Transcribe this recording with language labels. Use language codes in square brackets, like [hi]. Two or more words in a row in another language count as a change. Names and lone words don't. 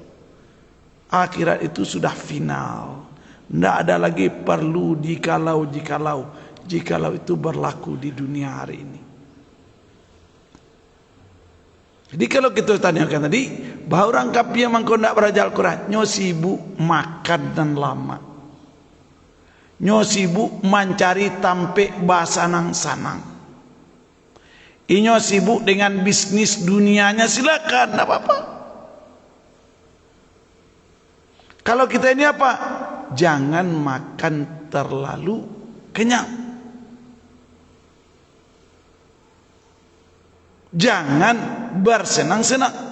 [id] Akhirat itu sudah final, tidak ada lagi perlu jikalau itu berlaku di dunia hari ini. Jadi kalau kita tanyakan tadi, bahwa orang kafir yang mengko ndak belajar Al-Quran, nyo sibuk makan dan lama, nyo sibuk mencari tampe bahasa [min] nang sanang, [id] inyo sibuk dengan bisnis dunianya, silakan, tidak apa-apa. Kalau kita ini apa? Jangan makan terlalu kenyang. Jangan bersenang-senang.